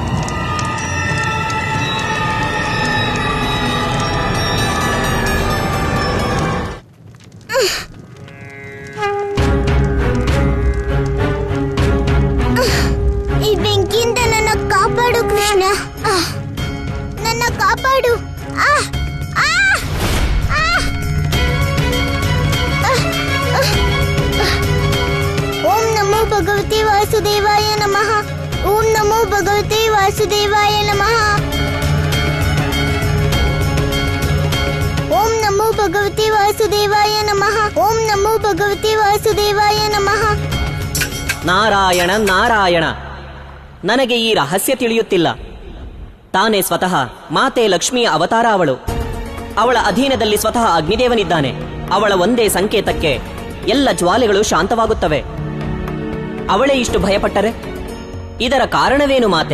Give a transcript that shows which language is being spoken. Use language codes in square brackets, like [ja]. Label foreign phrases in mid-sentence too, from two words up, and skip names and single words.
[kn] ಈ ಬೆಂಕಿಯಿಂದ ನನ್ನ ಕಾಪಾಡು ಕೃಷ್ಣ, ನನ್ನ ಕಾಪಾಡು. [sa] ಓಂ ನಮೋ ಭಗವತೆ ವಾಸುದೇವಾಯ ನಮಃ. ಓಂ ನಮೋ ಭಗವತೆ ವಾಸುದೇವಾಯ ನಮಃ. ಓಂ ನಮೋ ಭಗವತೆ ವಾಸುದೇವಾಯ ನಮಃ. ಓಂ ನಮೋ ಭಗವತೆ ವಾಸುದೇವಾಯ ನಮಃ. [kn] ನಾರಾಯಣ ನಾರಾಯಣ, ನನಗೆ ಈ ರಹಸ್ಯ ತಿಳಿಯುತ್ತಿಲ್ಲ. ತಾನೇ ಸ್ವತಃ ಮಾತೆ ಲಕ್ಷ್ಮಿಯ ಅವತಾರ ಅವಳು. ಅವಳ ಅಧೀನದಲ್ಲಿ ಸ್ವತಃ ಅಗ್ನಿದೇವನಿದ್ದಾನೆ. ಅವಳ ಒಂದೇ ಸಂಕೇತಕ್ಕೆ ಎಲ್ಲ ಜ್ವಾಲೆಗಳು ಶಾಂತವಾಗುತ್ತವೆ. ಅವಳೇ ಇಷ್ಟು ಭಯಪಟ್ಟರೆ ಇದರ ಕಾರಣವೇನು ಮಾತೆ?